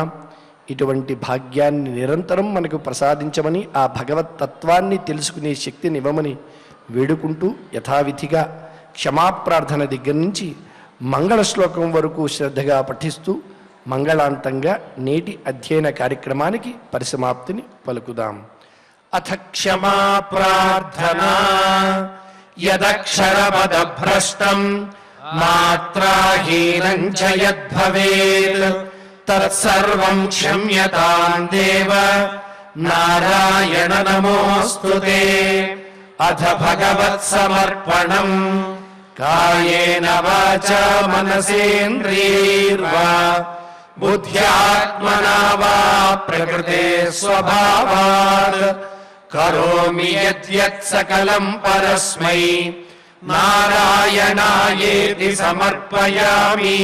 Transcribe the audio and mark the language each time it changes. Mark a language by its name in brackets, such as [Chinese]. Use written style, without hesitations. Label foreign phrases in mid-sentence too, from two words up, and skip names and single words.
[Telugu] ఇటువంటి భాగ్యాన్ని నిరంతరం మనకు ప్రసాదించమని, ఆ భగవత్ తత్వాన్ని తెలుసుకునే శక్తిని ఇవ్వమని వేడుకుంటూ యథావిధిగా క్షమాప్రార్థన దగ్గర నుంచి మంగళ శ్లోకం వరకు శ్రద్ధగా పఠిస్తూ మంగళాంతంగా నేటి అధ్యయన కార్యక్రమానికి పరిసమాప్తిని పలుకుదాం. [Sanskrit] అథ క్షమా ప్రార్థనా यदक्षरपदभ्रष्टम् मात्राहीनम् च यद्भवेत् तत्सर्वम् क्षम्यताम् देव नारायण नमोऽस्तु ते. अथ भगवत्समर्पणम् कायेन वाचा मनसेन्द्रियैर्वा बुद्ध्यात्मना वा प्रकृते स्वभावात् करोमि यद्यत् सकलम् परस्मै नारायणायेति समर्पयामि.